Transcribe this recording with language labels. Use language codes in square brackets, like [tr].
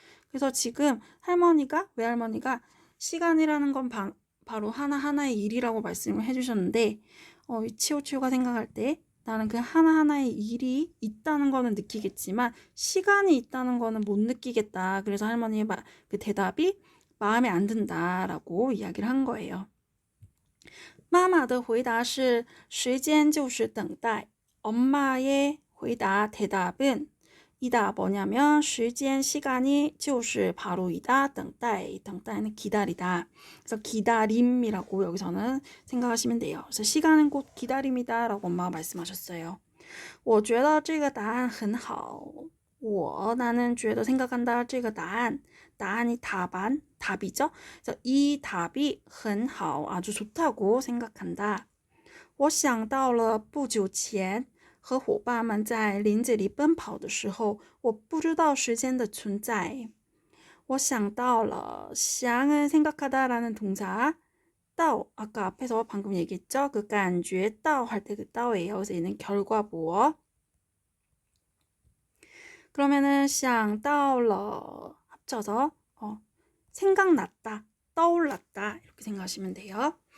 [ko] 그래서 지금 외할머니가 시간이라는 건 바로 하나하나의 일이라고 말씀을 해주셨는데 치오치오가 생각할 때 나는 그 하나하나의 일이 있다는 거는 느끼겠지만 시간이 있다는 거는 못 느끼겠다. 그래서 할머니의 그 대답이 마음에 안 든다라고 이야기를 한 거예요. [zh] 妈妈的回答是时间就是等待. [ko] 엄마의 대답은 이다 뭐냐면 [zh] 时间 [ko] 시간이 [zh] 就是 [ko] 바로 이다 [zh] 等待는 [ko] 기다리다. 그래서 기다림이라고 여기서는 생각하시면 돼요. 그래서 시간은 곧 기다림이다라고 엄마가 말씀하셨어요. [zh] 我觉得这个答案很好. [ko] 나는 [zh] 觉得 [ko] 생각한다 [zh] 这个答案. [ko] 答案이 답이죠. 그래서 이 답이 [zh] 很好 [ko] 아주 좋다고 생각한다. [zh] 我想到了不久前和伙伴们在林子里奔跑的时候，我不知道时间的存在。我想到了 [ko] 想은 생각하다라는 동사 到 아까 앞에서 방금 얘기했죠? 그 [zh] 感觉到 [ko] 할 때 그 到예요. 그래서 얘는 결과보어. 그러면은 [zh] 想到了 [ko] 합쳐서 생각났다, 떠올랐다 이렇게 생각하시면 돼요.